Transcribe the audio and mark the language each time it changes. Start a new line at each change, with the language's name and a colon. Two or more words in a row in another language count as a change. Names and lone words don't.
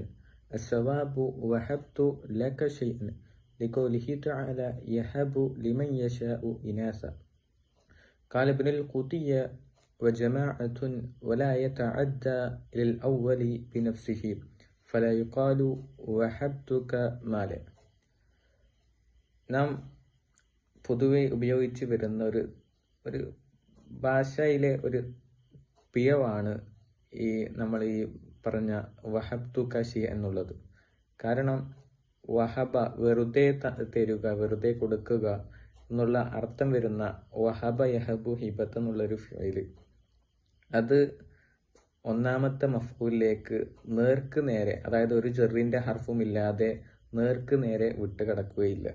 Arabic: الصواب وهبت لك شيئا لقوله تعالى يهب لمن يشاء إناثا. قال ابن القطية وجماعة ولا يتعدى إلى الأول بنفسه فلا يقال وهبتك مالا.
Malayalam: നാം പൊതുവെ ഉപയോഗിച്ച് വരുന്ന ഒരു ഭാഷയിലെ ഒരു പിഴവാണ് നമ്മൾ ഈ പറഞ്ഞ
Arabic: وهبت كشي
Malayalam: എന്നുള്ളത്. കാരണം വഹബ വെറുതെ തരുക, വെറുതെ കൊടുക്കുക എന്നുള്ള അർത്ഥം വരുന്ന
Arabic: وهب يهب هبة
Malayalam: എന്നുള്ളൊരു ഫിഅല്, അത് ഒന്നാമത്തെ മഫ്ഊലിലേക്ക് നേർക്ക് നേരെ, അതായത് ഒരു ജെറിന്റെ ഹർഫും ഇല്ലാതെ നേർക്ക് നേരെ വിട്ടുകിടക്കുകയില്ല.